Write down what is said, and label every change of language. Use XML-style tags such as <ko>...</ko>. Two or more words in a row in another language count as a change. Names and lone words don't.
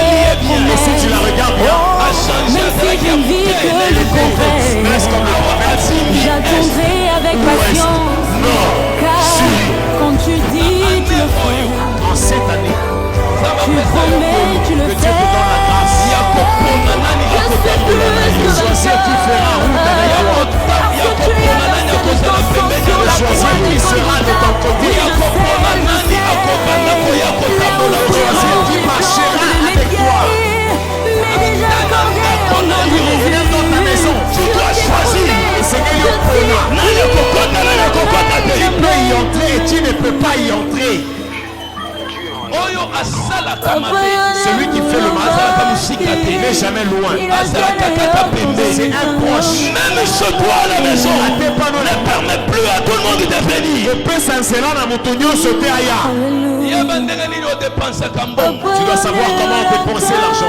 <fr>Et si tu la promesses. regardes bien, Même si je ne vis que le contraire, reste comme le prophète. j'attendrai avec patience. Non. Car quand tu dis, tu le fais. En cette année, Tu promets, tu le que Dieu te donne la fais. grâce.</fr> <ln>ya kopona nani</ln> <fr>Je sais plus ce que Choisis qui fera route avec toi.</fr> <ln>ya kopona nani akozala pembeni ya</ln> <fr>Choisis qui sera de ton côté.</fr> <ln>ya kopona nani akobanda koya kotambola</ln> <fr>Choisis qui marchera avec toi. Viens dans ta maison. tu dois choisir Et Seigneur,</fr> <ln>nani akokota nani akokota te</ln> <fr>Celui qui fait le mal n'est jamais loin. C'est un proche. Même chez toi à la maison, ne permet plus à tout le monde de venir. Tu dois savoir comment dépenser l'argent.</fr>